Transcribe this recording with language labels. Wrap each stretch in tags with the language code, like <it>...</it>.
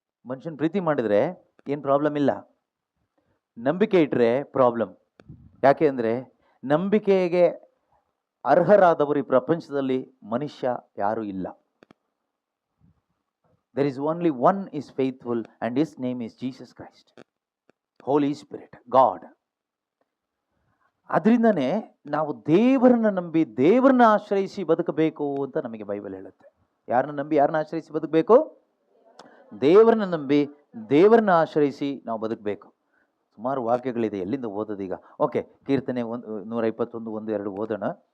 <kn>ಮನುಷ್ಯನ ಪ್ರೀತಿ ಮಾಡಿದ್ರೆ ಏನು ಪ್ರಾಬ್ಲಮ್ ಇಲ್ಲ, ನಂಬಿಕೆ ಇಟ್ಟರೆ ಪ್ರಾಬ್ಲಮ್. ಯಾಕೆ ಅಂದರೆ ನಂಬಿಕೆಗೆ ಅರ್ಹರಾದವರು ಈ ಪ್ರಪಂಚದಲ್ಲಿ ಮನುಷ್ಯ ಯಾರೂ ಇಲ್ಲ.</kn> <en>There is only one is faithful and his name is Jesus Christ, Holy Spirit, God.</en> <kn>ಅದರಿಂದನೇ ನಾವು ದೇವರನ್ನ ನಂಬಿ ದೇವರನ್ನ ಆಶ್ರಯಿಸಿ ಬದುಕಬೇಕು ಅಂತ ನಮಗೆ ಬೈಬಲ್ ಹೇಳುತ್ತೆ. ಯಾರನ್ನ ನಂಬಿ ಯಾರನ್ನ ಆಶ್ರಯಿಸಿ ಬದುಕಬೇಕು? ದೇವರನ್ನ ನಂಬಿ ದೇವರನ್ನ ಆಶ್ರಯಿಸಿ ನಾವು ಬದುಕಬೇಕು. ಸುಮಾರು ವಾಕ್ಯಗಳಿದೆ, ಎಲ್ಲಿಂದ ಓದೋದೀಗ? ಓಕೆ, ಕೀರ್ತನೆ 121, 1-2 ಓದೋಣ.</kn>